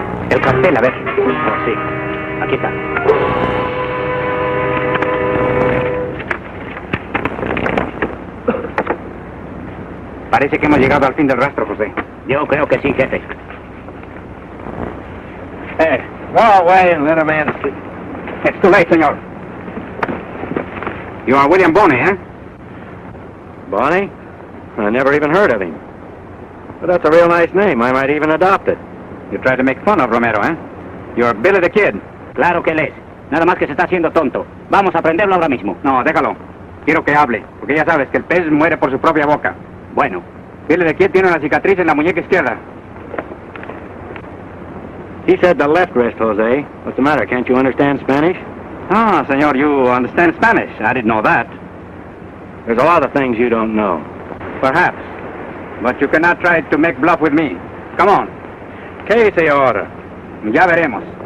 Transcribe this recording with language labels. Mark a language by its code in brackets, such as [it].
[es] El cartel, a ver. Oh, sí. Aquí está. Parece que hemos llegado al fin del rastro, José. Yo creo que sí, jefe. [en] Go away and let a man sleep. It's too late, senor. You are William Boney, eh? Boney? I never even heard of him. But that's a real nice name. I might even adopt it. You tried to make fun of Romero, eh? You're Billy the Kid. [es] Claro que él es. Nada más que se está haciendo tonto. Vamos a prenderlo ahora mismo. No, déjalo. Quiero que hable, porque ya sabes que el pez muere por su propia boca. Bueno. Billy the Kid tiene una cicatriz en la muñeca izquierda. [en] He said the left wrist, Jose. What's the matter? Can't you understand Spanish? Ah, senor, you understand Spanish. I didn't know that. There's a lot of things you don't know. Perhaps. But you cannot try to make bluff with me. Come on. [es] ¿Qué dice ahora? Ya veremos.